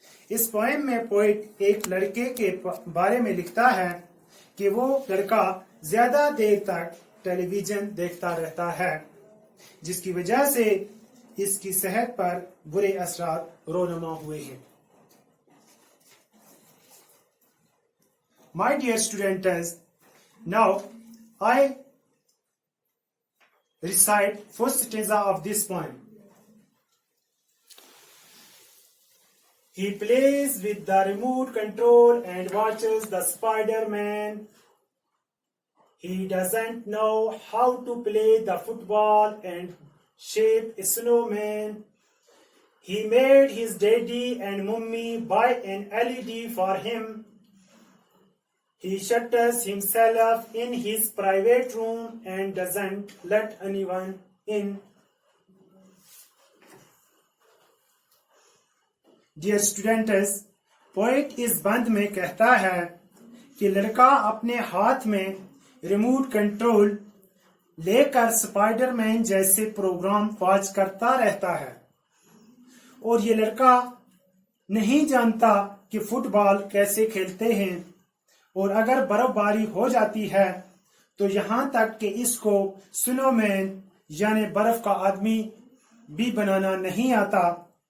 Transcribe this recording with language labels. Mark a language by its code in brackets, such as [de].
[hi] इस पोएम में पोएट एक लड़के के बारे में लिखता है कि वो लड़का ज्यादा देर तक टेलीविजन देखता रहता है, जिसकी वजह से इसकी सेहत पर बुरे असरात रोनुमा हुए हैं। [en] My dear students, now I recite first stanza of this poem. He plays with the remote control and watches the Spider-Man. He doesn't know how to play the football and shape a snowman. He made his daddy and mummy buy an LED for him. He shutters himself in his private room and doesn't let anyone in. Dear students, [hi] poet इस बंद में कहता है कि लड़का अपने हाथ में रिमोट कंट्रोल लेकर स्पाइडरमैन जैसे प्रोग्राम वॉच करता रहता है और ये लड़का नहीं जानता कि फुटबॉल कैसे खेलते हैं, और अगर बर्फबारी हो जाती है तो यहाँ तक कि इसको स्नोमैन यानी बर्फ का आदमी भी बनाना नहीं आता।